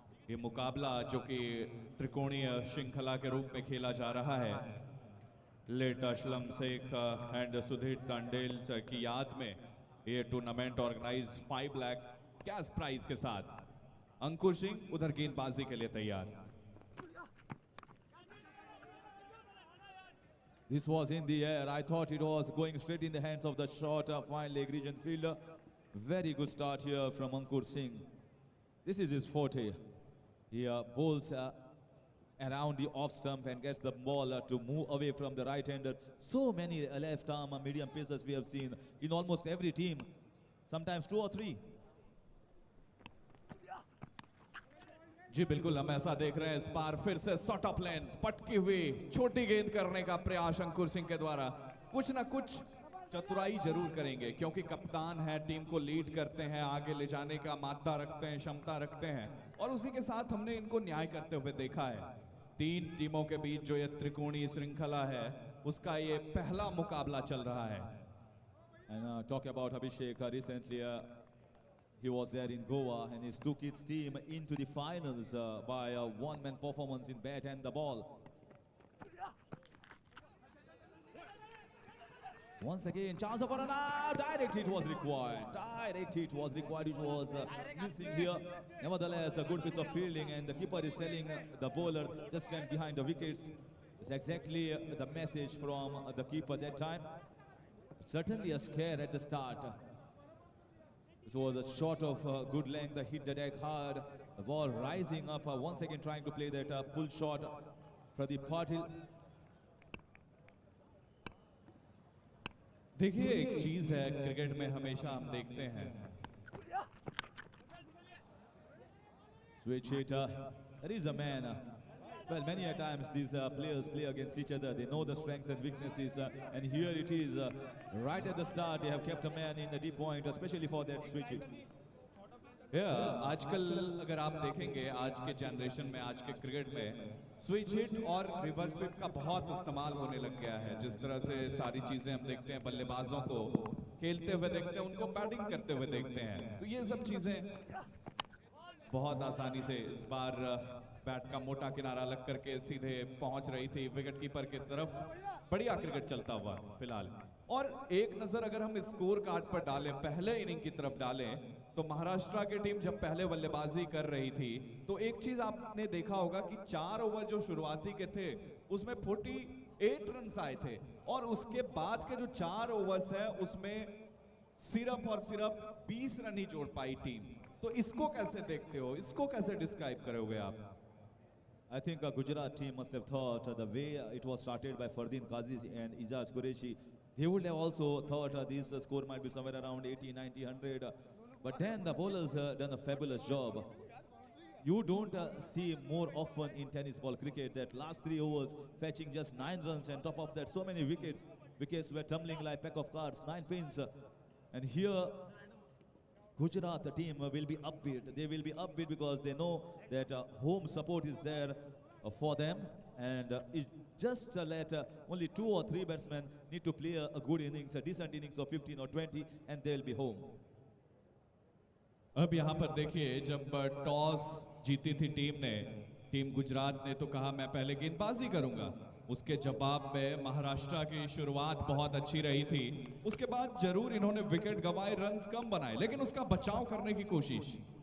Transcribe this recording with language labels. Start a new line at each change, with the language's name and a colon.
Hindi: ये मुकाबला जो कि त्रिकोणीय श्रृंखला के रूप में खेला जा रहा है, लेट असलम शेख एंड सुधीर तांडेल की याद में ये tournament organise 5 lakh cash prize के साथ। अंकुर सिंह उधर गेंदबाजी के लिए तैयार।
English: This was in the air. I thought it was going straight in the hands of the short fine leg region fielder. Very good start here from Ankur Singh. This is his forte. He bowls around the off stump and gets the ball to move away from the right-hander. So many left arm medium pacers we have seen in almost every team. Sometimes 2 or 3.
Hindi: जी बिल्कुल, हम ऐसा देख रहे हैं। इस बार फिर से shot of length पटकी हुई छोटी गेंद करने का प्रयास अंकुर सिंह के द्वारा। कुछ ना कुछ चतुराई जरूर करेंगे क्योंकि कप्तान है, टीम को लीड करते हैं, आगे ले जाने का मादा रखते हैं, क्षमता रखते हैं, और उसी के साथ हमने इनको न्याय करते हुए देखा है। 3 टीमों के बीच जो ये त्रिकोणीय श्रृंखला है उसका ये पहला मुकाबला चल रहा है।
English: And talk about Abhishek, recently he was there in Goa and he took his team into the finals by a one-man performance in bat and the ball. Once again, chance for an out. Direct hit was required. Direct hit was required, which was missing here. Nevertheless, a good piece of fielding, and the keeper is telling the bowler just stand behind the wickets. It's exactly the message from the keeper that time. Certainly a scare at the start. This was a shot of good length, hit the deck hard, the ball rising up, once again trying to play that pull shot. Pradeep Patil.
Hindi: देखिए, एक चीज है cricket में हमेशा हम देखते हैं,
English: Switch hitter. There is a man. Well, many a times these players play against each other. They know the strengths and weaknesses. And here it is, right at the start, they have kept a man in the deep point, especially for that switch hit.
Hindi: आजकल अगर आप देखेंगे आज के generation में, आज के cricket में स्विच हिट और रिवर्स हिट का बहुत इस्तेमाल होने लग गया है। जिस तरह से सारी चीजें हम देखते हैं, बल्लेबाजों को खेलते हुए देखते हैं, उनको बैटिंग करते हुए देखते हैं, तो ये सब चीजें बहुत आसानी से इस बार बैट का मोटा किनारा लग करके सीधे पहुंच रही थी विकेट कीपर की तरफ। बढ़िया क्रिकेट चलता हुआ फिलहाल। और एक नजर अगर हम स्कोर कार्ड पर डालें, पहले इनिंग की तरफ डालें, तो महाराष्ट्र की टीम जब पहले बल्लेबाजी कर रही थी तो एक चीज आपने देखा होगा कि 4 ओवर जो शुरुआती के थे उसमें 48 रन आए थे, और उसके बाद के जो 4 ओवर्स है उसमें सिर्फ और सिर्फ 20 रन ही जोड़ पाई टीम। तो इसको कैसे देखते हो, इसको कैसे डिस्क्राइब करोगे आप?
English: I think Gujarat team must have thought the way it was started by Fardeen Qazi and Ijaz Qureshi, they would have also thought this score might be somewhere around 80, 90, 100. But then the bowlers done a fabulous job. You don't see more often in tennis ball cricket that last 3 overs fetching just 9 runs, and top of that so many wickets. Wickets were tumbling like pack of cards, 9 pins. And here Gujarat, the team, will be upbeat. They will be upbeat because they know that home support is there for them. And it just let only 2 or 3 batsmen need to play a good innings, a decent innings of 15 or 20, and they'll be home.
Hindi: अब यहाँ पर देखिए, जब toss जीती थी team Gujarat ने तो कहा मैं पहले गेंदबाजी करूंगा। उसके जवाब में महाराष्ट्र की शुरुआत बहुत अच्छी रही थी। उसके बाद जरूर इन्होंने विकेट गंवाए, रन्स कम बनाए, लेकिन उसका बचाव करने की कोशिश।